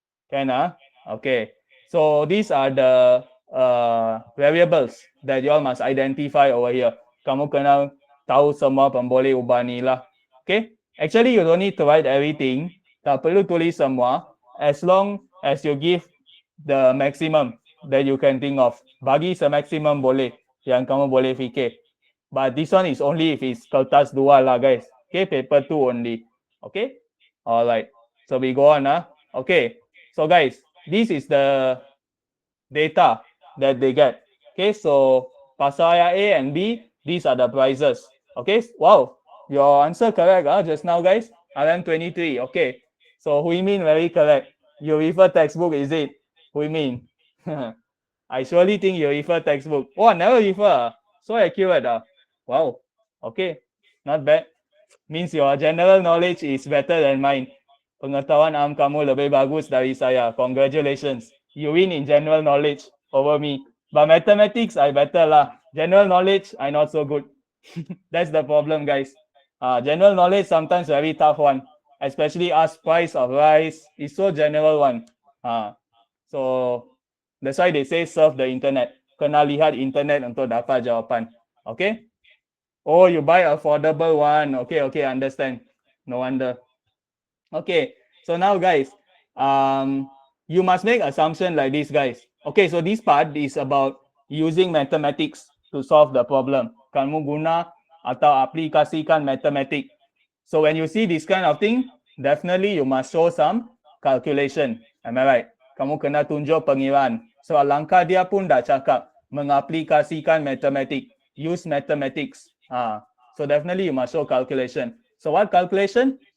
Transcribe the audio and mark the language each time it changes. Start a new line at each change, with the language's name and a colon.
English: Can, okay. So these are the variables that you all must identify over here.
Malay: Kamu kena tahu semua pemboleh ubah ni lah. Okay?
English: Actually, you don't need to write everything.
Malay: Tak perlu tulis semua.
English: As long as you give the maximum that you can think of.
Malay: Bagi se-maximum boleh yang kamu boleh fikir.
English: But this one is only if it's kertas dua lah, guys. Okay, paper 2 only. Okay? Alright. So we go on. Okay. So guys, this is the data that they get. Okay, so pasaraya A and B, these are the prices. Okay, wow, your answer correct just now, guys. RM23. Okay, so Hui Min very correct. You refer textbook, is it? Hui Min. I surely think you refer textbook. Oh, never refer. So accurate. Wow. Okay, not bad. Means your general knowledge is better than mine.
Malay: Pengetahuan am kamu lebih bagus dari saya.
English: Congratulations. You win in general knowledge over me. But mathematics, I better lah. General knowledge, I not so good. That's the problem, guys. General knowledge sometimes very tough one. Especially ask price of rice. It's so general one. So That's why they say surf the internet.
Malay: Kena lihat internet untuk dapat jawapan.
English: Okay? Oh, you buy affordable one. Okay, okay, understand. No wonder. Okay, so now guys, you must make assumption like this, guys. Okay, so this part is about using mathematics to solve the problem.
Malay: Kamu guna atau aplikasikan mathematics.
English: So when you see this kind of thing, definitely you must show some calculation. Am I right?
Malay: Kamu kena tunjuk pengiraan. So alangkah dia pun dah cakap mengaplikasikan mathematics,
English: use mathematics. So definitely you must show calculation. So what calculation?